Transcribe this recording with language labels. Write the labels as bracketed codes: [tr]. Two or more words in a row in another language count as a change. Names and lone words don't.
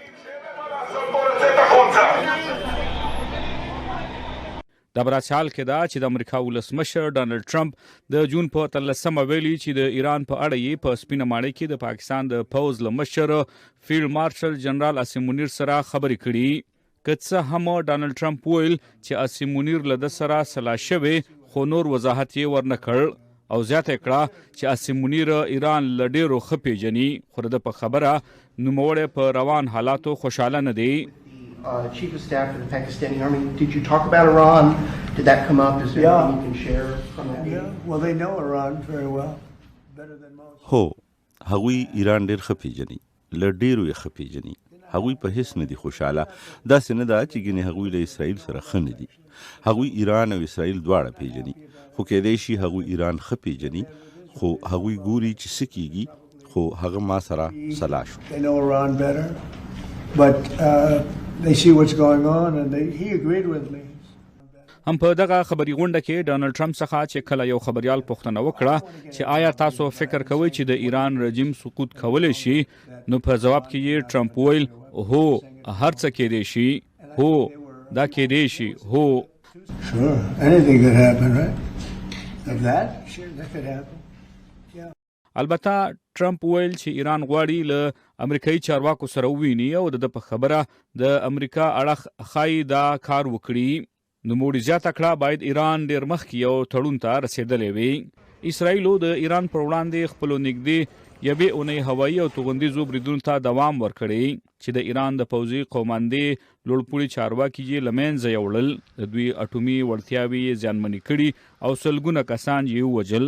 [ps] دا په داسې حال کې ده چې د امریکا ولسمشر ډانلډ ټرمپ د جون په 13مه ویلي چې د ایران په اړه یې په سپینه ماڼۍ کې د پاکستان د پوځ له مشر فیلډ مارشل جنرال عاصم منیر سره خبرې کړي. که څه هم ډانلډ ټرمپ ویل چې عاصم منیر له ده سره سلا شوی، خو نور وضاحت یې ورنه کړ او زیاته کړه چې عاصم منیر ایران له ډېرو ښه پیژني، خو د په خبره نوموړی په روان حالاتو خوشحاله نه دی. [en] Chief of Staff for the Pakistani Army, did you talk about Iran? Did that come up? Is there anything you can share from that meeting? Well, they know Iran very well, better than most. [ps] هو هغوی ایران ډېر ښه پیژني، له ډېرو یې ښه پیژني. هغوی په هیڅ نه دي خوشحاله. داسې نه ده چې ګینې هغوی له اسرائیل سره ښه نه دي. هغوی ایران او اسرائیل دواړه پیژني، خو کېدای شي هغوی ایران ښه پیژني، خو هغوی ګوري چې څه کېږي، خو هغه ما سره سلا شو. [en] They know Iran better, but they see what's going on, and he agreed with me. [ps] هم په دغه خبري غونډه کې ډانلډ ټرمپ څخه چې کله یو خبريال پوښتنه وکړه چې آیا تاسو فکر کوئ چې د ایران رژیم سقوط کولی شي، نو په جواب کې یې ټرمپ ویل هو هر څه کېدای شي، هو دا کېدای شي، هو. [en] Sure, anything could happen, right? Of that, sure, that could happen. [ps] البته ټرمپ ویل چې ایران غواړي له امریکایي چارواکو سره وویني او د په خبره د امریکا اړخ ښایي دا کار وکړي. نوموړي زیاته کړه باید ایران ډېر مخکې یو تړون ته رسېدلی وي. اسرائیلو د ایران پر وړاندې خپلو نږدې یوې اونۍ هوایي او توغندیزو بریدونو ته دوام ورکړی چې د ایران د پوځي قوماندې لوړپوړي چارواکي یې له منځه یوړل، د دوی اټومي وړتیاوې یې زیانمنې کړي او سلګونه کسان یې ووژل.